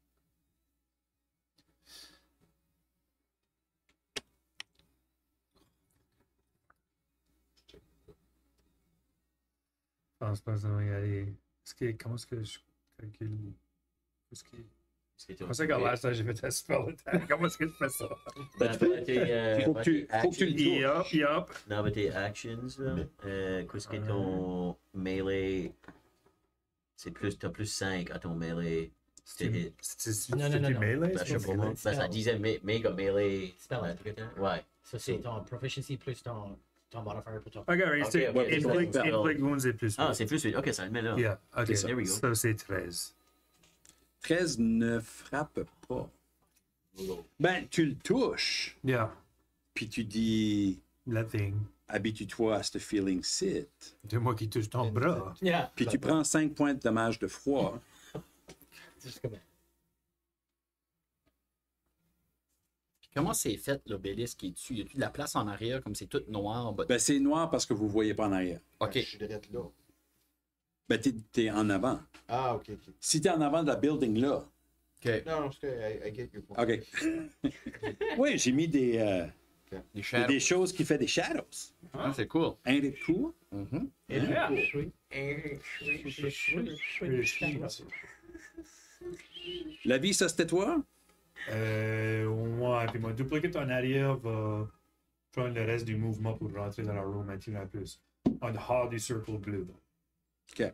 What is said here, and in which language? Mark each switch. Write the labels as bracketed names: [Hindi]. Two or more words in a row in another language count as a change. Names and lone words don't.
[French] Je pense pas que ça va y aller. Comment est-ce que je calcule? Comment c'est que [English] last time [French] j'ai fait un [English] spell attack? [French] Comment est-ce que je fais ça? Ben, Faut que tu le touches. Yup. Dans tes actions, là, qu'est-ce que ton melee. T'as plus 5 à ton melee. C'est hit. Non, non, non, du non. melee? Ben, je sais pas moi. Ben, ça disait méga melee. Spell. Ouais. Ça, c'est ton proficiency plus ton modifier pour ton. [English] Ok, right. [French] Ok, c'est ok, inflict, ok. [English] inflict wounds [French] est plus. Ah, c'est plus 8. Ok, ça le met là. [English] Yeah, ok. [French] C'est ça. [English] There we go. [French] Ça, c'est 13. 13 ne frappe pas. Ben, tu le touches, Yeah, puis tu dis... la thing. Habitue-toi à ce feeling-ci. C'est moi qui touche ton bras. Yeah. Puis tu prends 5 points de dommage de froid. C'est juste comme. Comment c'est fait l'obélisque qui est dessus? Y a-tu de la place en arrière comme c'est tout noir en bas? Ben, c'est noir parce que vous ne voyez pas en arrière. Ok. Je suis direct là. Ben, t'es en avant. Ah, ok, ok. Si t'es en avant de la building là, Ok. Non, non, [English] I get your point. [French] OK. Oui, j'ai mis des Les choses qui font des shadows. Ah, c'est cool. [English] Ain't it cool? Mhm. [French] Yeah. La vie, ça, c'était toi? Ouais, puis mon duplicate en arrière va prendre le reste du mouvement pour rentrer dans la room un petit peu plus. En dehors du cercle bleu. Ok.